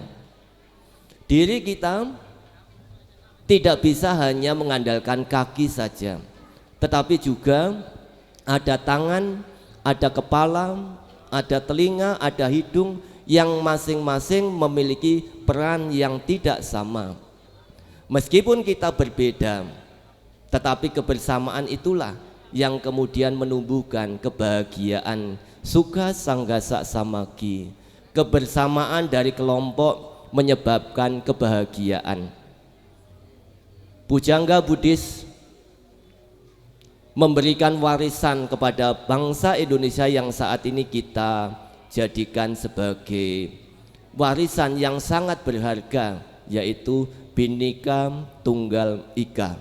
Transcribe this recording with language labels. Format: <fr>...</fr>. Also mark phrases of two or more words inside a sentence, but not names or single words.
<id>Diri kita tidak bisa hanya mengandalkan kaki saja, tetapi juga ada tangan, ada kepala, ada telinga, ada hidung, yang masing-masing memiliki peran yang tidak sama. Meskipun kita berbeda, tetapi kebersamaan itulah yang kemudian menumbuhkan kebahagiaan,</id> <pi>sukha sanggasa samagi.</pi> <id>Kebersamaan dari kelompok menyebabkan kebahagiaan. Pujangga Buddhis memberikan warisan kepada bangsa Indonesia yang saat ini kita jadikan sebagai warisan yang sangat berharga, yaitu Bhinneka Tunggal Ika.</id>